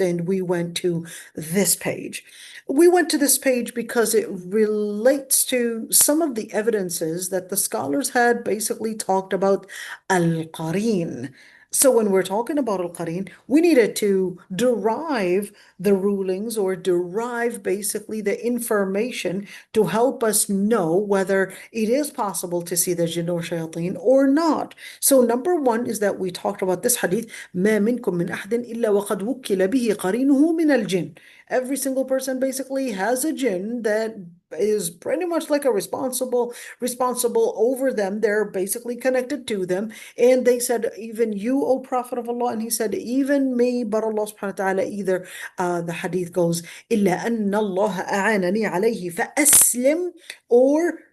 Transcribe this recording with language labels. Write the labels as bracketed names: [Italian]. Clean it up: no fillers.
[English] And we went to this page. We went to this page because it relates to some of the evidences that the scholars had basically talked about al-qareen. So when we're talking about al-qareen, we needed to derive the rulings or derive basically the information to help us know whether it is possible to see the jinn or shayateen or not. So number one is that we talked about this hadith, [Arabic] ما منكم من أحد إلا وقد وكل به قرينه من الجن. [English] Every single person basically has a jinn that is pretty much like a responsible over them. They're basically connected to them. And they said, even you, O Prophet of Allah. And he said, even me, but Allah subhanahu wa ta'ala, either the hadith goes, [Arabic] إلا أن الله أعانني عليه فأسلم, [English] or